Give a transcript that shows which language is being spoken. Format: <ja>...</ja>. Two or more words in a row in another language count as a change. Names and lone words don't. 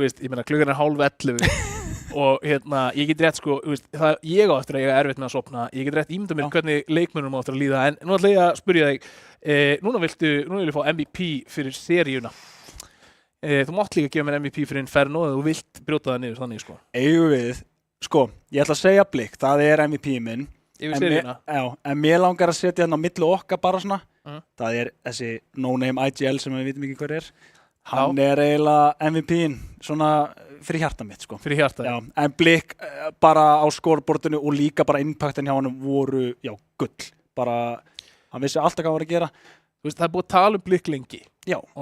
<is>Veist, ég meina, klukkan er 10:30 og ég get rétt sko, ég á eftir að ég er erfitt með að sofna, ég get rétt ímynda mér hvernig leikmönnum á eftir að líða, en nú ætla ég að spyrja þig, núna vil ég fá MVP fyrir seríuna. Þú mátt líka gefa mér MVP fyrir Inferno eða þú vilt brjóta það niður þannig sko. Eigum við, sko, ég ætla að segja Blik, það er MVP minn. Yfir seríuna? En mér langar að setja hérna á milli okkar bara svona. Það er þessi</is> <en>no-name IGL</en> <is>sem við vitum ekki hver er. Hann er eiginlega MVP-in svona fyrir hjarta mitt sko. Fyrir hjarta? Já, en Blik bara á scoreboardinu og líka bara impactin hjá hann voru, gull. Bara, hann vissi alltaf hvað hann var að gera. Þú veist, það er búið að tala um Blik lengi.</is>